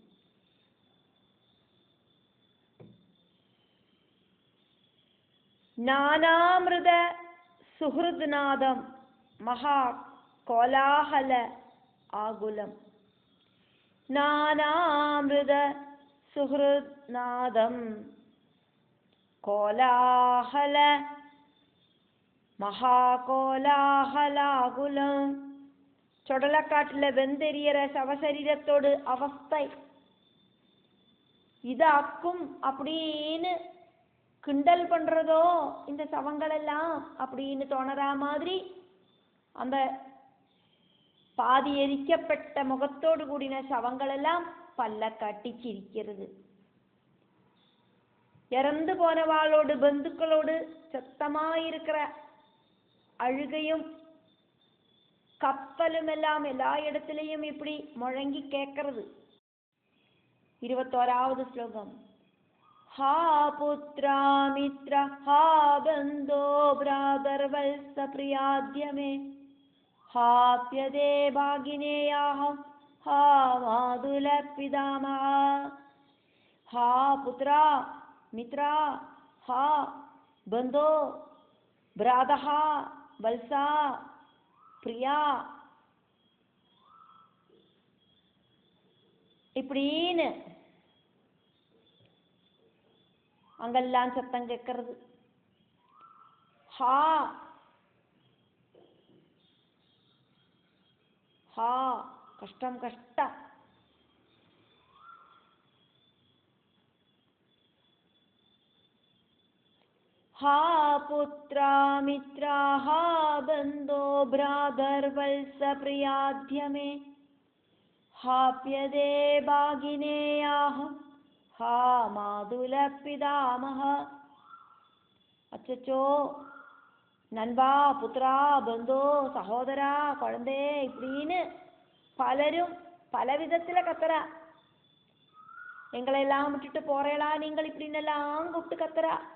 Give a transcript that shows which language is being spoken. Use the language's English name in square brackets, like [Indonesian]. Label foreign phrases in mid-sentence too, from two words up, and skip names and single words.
[Sanskrit] நானாமிருத சுஹ்ருத்நாதம் மகா கோலாஹல ஆகுலம். நானாமிருத சுஹ்ருத்நாதம் கோலாஹல மகாகோலாஹலாகுலம். [Malayalam] ചൊടലക്കാട്ടിലെ വെന്തെരിയற ശവശരീരത്തോട് അവസ്ഥ [Tamil] இதாக்கும் அப்படின்னு கிண்டல் பண்றதோ இந்த சவங்கள் எல்லாம் அப்படின்னு தோணற மாதிரி அந்த பாதி எரிக்கப்பட்ட முகத்தோடு கூடின சவங்கள் எல்லாம் பல்ல காட்டி சிரிக்கிறது. இறந்து போனவாளோடு பந்துக்களோடு சத்தமாயிருக்கிற அழுகையும் கப்பலும் எல்லாம் எல்லா இடத்திலையும் இப்படி முழங்கி கேட்கறது. 21வது ஸ்லோகம். [Sanskrit] हा पुत्रा मित्र हा बंधो भ्रातर्वत्स प्रियाद्य मे हाप्यदे भागिनेयाहं हा मातुल पितामह. हा पुत्रा मित्रा हा बंधो भ्रातः वत्सा प्रिया. [Tamil] இப்படின்னு அங்கெல்லாம் சத்தம் கேட்கறது. ஹா ஹா கஷ்டம் கஷ்டம். [Sanskrit] हा पुत्रा मित्रा हा बंधो भ्रातर्वत्स प्रियाध्य मे हाप्यदे भागिनेयाः हा मातुल पितामह. [Tamil] அச்சச்சோ, நண்பா, புத்ரா, பந்தோ, சகோதரா, குழந்தை இப்படின்னு பலரும் பலவிதத்துல கத்துறா. எங்களை எல்லாம் விட்டுட்டு போறேளா நீங்கள் இப்படின்னு எல்லாம் கூப்பிட்டு கத்துறா.